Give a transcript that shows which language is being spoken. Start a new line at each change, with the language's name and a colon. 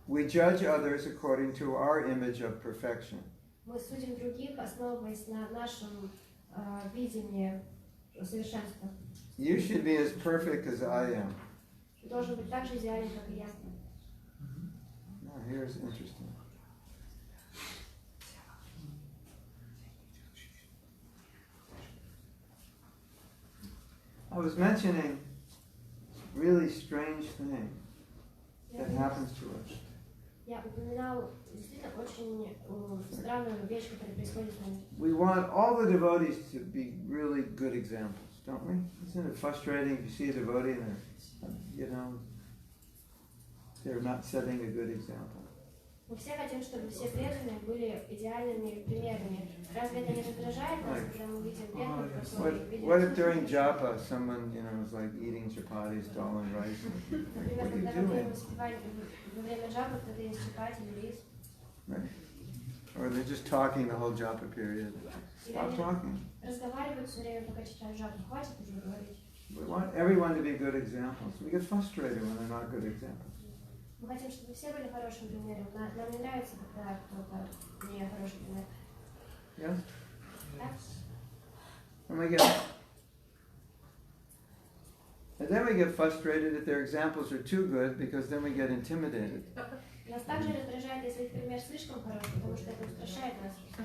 English: We judge others according to our image of perfection.
Russian: Мы судим других, основываясь на нашем видении совершенства.
English: You should be as perfect as I am.
Russian: Ты должен быть так же идеален, как и я.
English: Now, here's interesting. I was mentioning a really strange thing that happens to us.
Russian: Я упоминал действительно очень странную вещь, которая происходит с нами.
English: We want all the devotees to be really good examples, don't we? Isn't it frustrating if you see a devotee and they're not setting a good example?
Russian: Мы все хотим, чтобы все преданные были идеальными примерами. Разве это не раздражает нас, когда мы видим преданных, которые видят...
English: What if during japa someone, is like eating chapatis, dal and rice?
Russian: Например,
English: What are you
Russian: когда во время
English: doing?
Russian: воспевания, во время джапа кто-то ест чапати или рис.
English: Right? Or they're just talking the whole japa period. Stop talking.
Russian: Разговаривают все время, пока читают джапу. Хватит уже говорить.
English: We want everyone to be good examples. We get frustrated when they're not good examples.
Russian: Мы хотим, чтобы все были хорошим примером. Нам не нравится, когда кто-то не хороший пример.
English: Yes?
Russian: Так?
English: And then we get frustrated if their examples are too good, because then we get intimidated.
Russian: Нас также раздражает, если их пример слишком хороший, потому что это устрашает нас.